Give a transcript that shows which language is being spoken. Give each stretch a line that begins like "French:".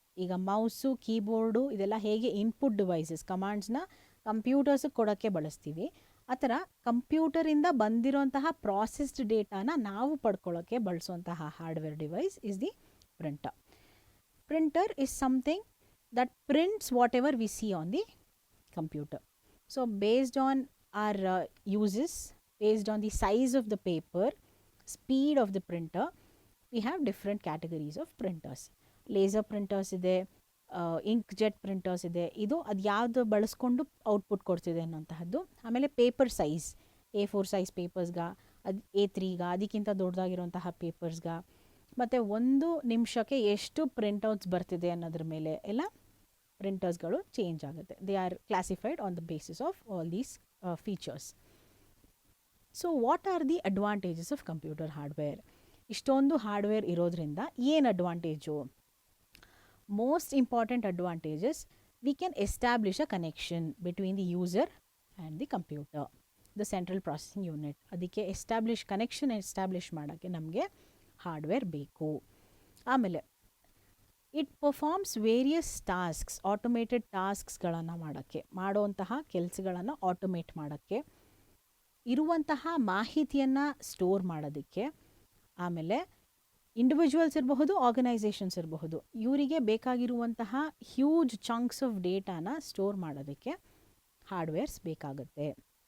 Kannada: ಈಗ mouse, keyboard ಇದೆಲ್ಲ ಹೇಗೆ ಇನ್ಪುಟ್ ಡಿವೈಸಸ್, ಕಮಾಂಡ್ಸ್ನ ಕಂಪ್ಯೂಟರ್ಸಿಗೆ ಕೊಡೋಕ್ಕೆ ಬಳಸ್ತೀವಿ, ಆ ಥರ ಕಂಪ್ಯೂಟರಿಂದ ಬಂದಿರೋಂತಹ ಪ್ರಾಸೆಸ್ಡ್ ಡೇಟಾನ ನಾವು ಪಡ್ಕೊಳ್ಳೋಕ್ಕೆ ಬಳಸುವಂತಹ hardware device
English: Is the printer. Printer is something that prints whatever we see on the computer. So based on our uses, based on the size of the paper, speed of the printer, we have different categories of printers.
Kannada: Laser printers ಇದೆ, inkjet printers ಇದೆ. ಇದು ಅದು ಯಾವುದು ಬಳಸ್ಕೊಂಡು output ಕೊಡ್ತಿದೆ ಅನ್ನೋಂತಹದ್ದು. ಆಮೇಲೆ paper size, A4 size ಪೇಪರ್ಸ್ಗ, ಅದು A3ಗ, ಅದಕ್ಕಿಂತ ದೊಡ್ಡದಾಗಿರುವಂತಹ ಪೇಪರ್ಸ್ಗ, ಮತ್ತು 1 ನಿಮಿಷಕ್ಕೆ ಎಷ್ಟು ಪ್ರಿಂಟ್ಔಟ್ಸ್ ಬರ್ತಿದೆ ಅನ್ನೋದ್ರ ಮೇಲೆ ಎಲ್ಲ ಪ್ರಿಂಟರ್ಸ್ಗಳು ಚೇಂಜ್ ಆಗುತ್ತೆ.
English: They are classified on the basis of all these features. So what are the advantages of computer hardware?
Kannada: ಇಷ್ಟೊಂದು ಹಾರ್ಡ್ವೇರ್ ಇರೋದ್ರಿಂದ ಏನು advantage?
English: Most important advantage is we can establish a connection between the user and the computer, the central processing unit.
Kannada: ಅದಕ್ಕೆ
English: connection establish
Kannada: ಮಾಡೋಕ್ಕೆ ನಮಗೆ hardware ಬೇಕು. ಆಮೇಲೆ
English: it performs various tasks,
Kannada: automated ಟಾಸ್ಕ್ಸ್ಗಳನ್ನು ಮಾಡುವಂತಹ ಕೆಲಸಗಳನ್ನು ಆಟೋಮೇಟ್ ಮಾಡೋಕ್ಕೆ, ಇರುವಂತಹ ಮಾಹಿತಿಯನ್ನು ಸ್ಟೋರ್ ಮಾಡೋದಕ್ಕೆ, ಆಮೇಲೆ ಇಂಡಿವಿಜುವಲ್ಸ್ ಇರಬಹುದು, ಆರ್ಗನೈಸೇಷನ್ಸ್ ಇರಬಹುದು, ಇವರಿಗೆ ಬೇಕಾಗಿರುವಂತಹ
English: huge chunks of
Kannada: ಡೇಟಾನ ಸ್ಟೋರ್ ಮಾಡೋದಕ್ಕೆ ಹಾರ್ಡ್ವೇರ್ಸ್ ಬೇಕಾಗುತ್ತೆ.